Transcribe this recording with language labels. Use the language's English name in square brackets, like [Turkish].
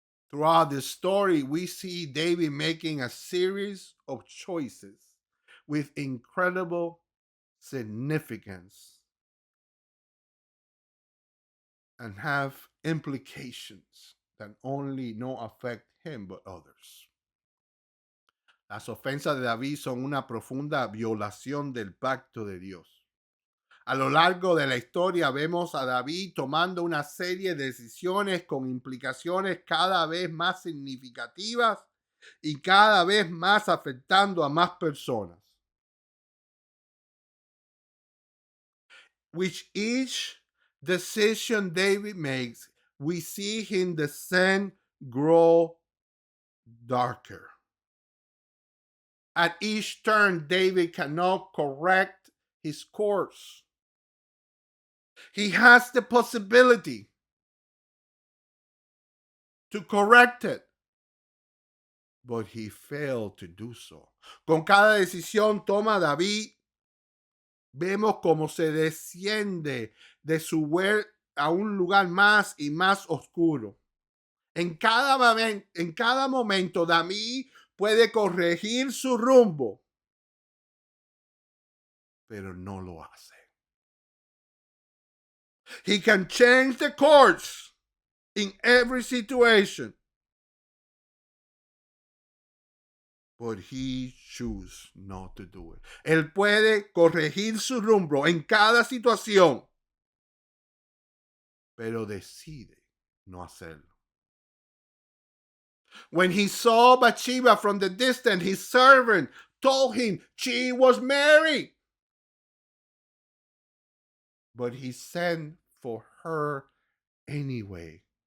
[English] Throughout this story, we see David making a series of choices with incredible significance and have implications that only no affect him but others. [Spanish] Las ofensas de David son una profunda violación del pacto de Dios. A lo largo de la historia vemos a David tomando una serie de decisiones con implicaciones cada vez más significativas y cada vez más afectando a más personas. [English] With each decision David makes, we see him descend, grow darker. At each turn, David cannot correct his course. He has the possibility to correct it, but he failed to do so. [Spanish] Con cada decisión toma David, vemos cómo se desciende de su web a un lugar más y más oscuro. En cada momento, David puede corregir su rumbo, pero no lo hace. [English] He can change the course in every situation, but he chooses not to do it. [Spanish] Él puede corregir su rumbo en cada situación, pero decide no hacerlo. [English] When he saw Bathsheba from the distance, his servant told him she was married. But he sent for her anyway.